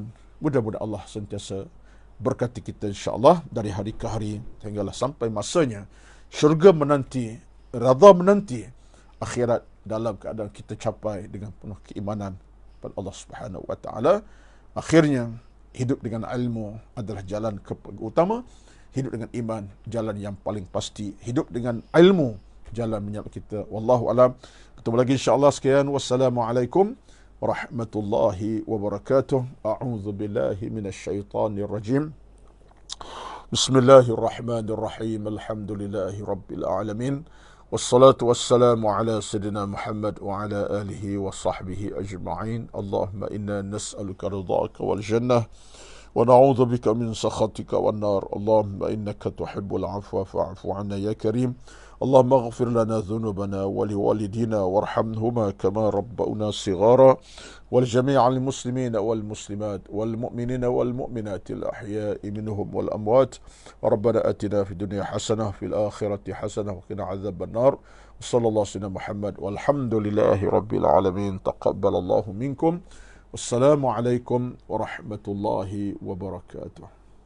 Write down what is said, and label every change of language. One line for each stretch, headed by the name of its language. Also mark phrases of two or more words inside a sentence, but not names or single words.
Malay: Mudah-mudahan Allah sentiasa berkati kita insya-Allah dari hari ke hari sehinggalah sampai masanya syurga menanti, redha menanti, akhirat dalam keadaan kita capai dengan penuh keimanan pada Allah
Arabic: سبحانه وتعالى.
Malay: Akhirnya hidup dengan ilmu adalah jalan utama, hidup dengan iman jalan yang paling pasti, hidup dengan ilmu jalan menyelamat kita.
Arabic: والله أعلم.
Malay: Ketemu lagi insya-Allah. Sekian,
Arabic: والسلام عليكم ورحمة الله وبركاته. أعوذ بالله من الشيطان الرجيم. بسم الله الرحمن الرحيم. الحمد لله رب العالمين. والصلاة والسلام على سيدنا محمد وعلى آله وصحبه أجمعين. اللهم إنا نسألك رضاك والجنة ونعوذ بك من سخطك والنار. اللهم إنك تحب العفو فاعف عنا يا كريم. اللهم اغفر لنا ذنوبنا ولوالدينا وارحمهما كما ربونا صغارا ولجميع المسلمين والمسلمات والمؤمنين والمؤمنات الأحياء منهم والأموات. ربنا آتنا في الدنيا حسنة في الآخرة حسنة وقنا عذاب النار. صلى الله عليه محمد والحمد لله رب العالمين. تقبل الله منكم. والسلام عليكم ورحمة الله وبركاته.